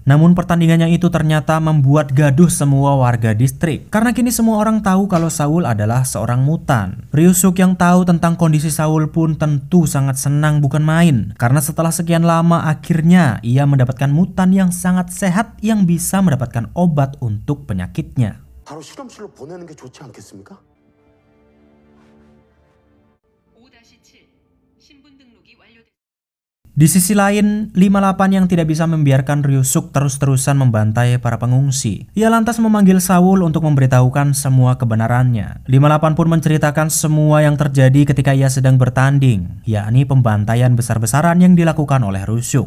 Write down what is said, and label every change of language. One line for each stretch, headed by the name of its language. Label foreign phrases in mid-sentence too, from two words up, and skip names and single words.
Indonesian: Namun pertandingannya itu ternyata membuat gaduh semua warga distrik. Karena kini semua orang tahu kalau Saul adalah seorang mutan. Ryusuk yang tahu tentang kondisi Saul pun tentu sangat senang bukan main. Karena setelah sekian lama akhirnya ia mendapatkan mutan yang sangat sehat yang bisa mendapatkan obat untuk penyakitnya.
Korean: 바로 실험실로 보내는 게 좋지 않겠습니까?
Indonesian: Di sisi lain, 58 yang tidak bisa membiarkan Ryusuk terus-terusan membantai para pengungsi. Ia lantas memanggil Saul untuk memberitahukan semua kebenarannya. 58 pun menceritakan semua yang terjadi ketika ia sedang bertanding, yakni pembantaian besar-besaran yang dilakukan oleh Ryusuk.